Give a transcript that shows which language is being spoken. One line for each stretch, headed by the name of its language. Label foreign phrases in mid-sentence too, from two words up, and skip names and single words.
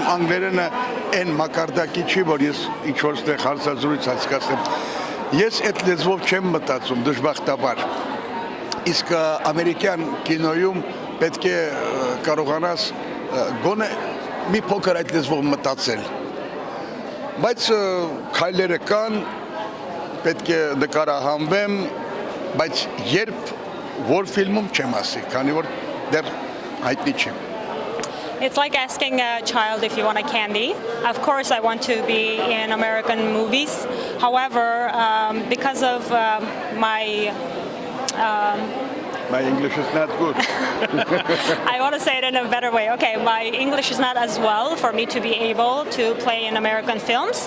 Armenian: անգլերենը այն մակարդակի չի, որ ես ինչ-որ ստեղ հարցազրույց հասկացնեմ։ Ես այդ լեզվով չեմ մտածում, դժբախտաբար, իսկ ամերիկյան կինոյում պետք է կարողանաս գոնե մի փոքր այդ լեզվով մտածել, բայց քայլերը կան, պետք է նկարահանվեմ, բայց երբ որ ֆիլմում չեմ ասի, քանի որ դեռ հայտնի չեմ։
English: It's like asking a child if you want a candy. Of course, I want to be in American movies. However, because of my My English is not good. I want to say it in a better way. Okay, my English is not as well for me to be able to play in American films.